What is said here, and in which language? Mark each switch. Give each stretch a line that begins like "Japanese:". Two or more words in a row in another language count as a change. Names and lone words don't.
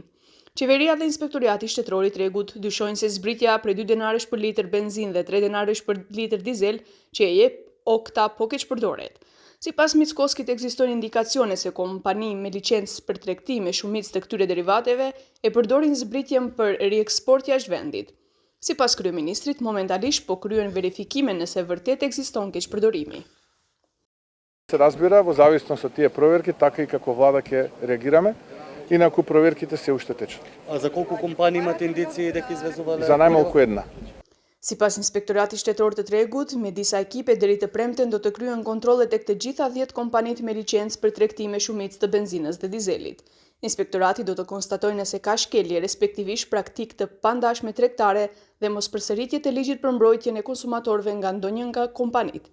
Albanian: Qeveria dhe Inspektorati Shtetëror i Tregut dyshojnë se zbritja prej 2 denarësh për litër benzinë dhe 3 denarësh për litër dizel që e jep okta po keq përdoret. Sipas Mickoskit ekzistojnë indikacione se kompani me licencë për tregtim me shumicë të këtyre derivateve e përdorin zbritjen për rieksport jashtë vendit. Sipas kryeministrit, momentalisht po kryen verifikime nëse vërtet ekziston keqpërdorimi.
Macedonian: Се разбира во зависност од тие проверки, така и како влада ќе реагираме, инаку проверките се уште течат. А за колку компании имате индиции дека извезувале? За најмалку една.
Albanian: Sipas Inspektorati Shtetëror të Tregut, me disa ekipe deri të premten do të kryen kontrolle tek të gjitha 10 kompanitë me licencë për tregtim me shumicë të benzinës dhe dizelit. Inspektorati do të konstatojë nëse ka shkelje, respektivisht praktikë të pandashme tregtare dhe mospërsëritje të ligjit për mbrojtjen e konsumatorëve nga ndonjë nga kompanitë.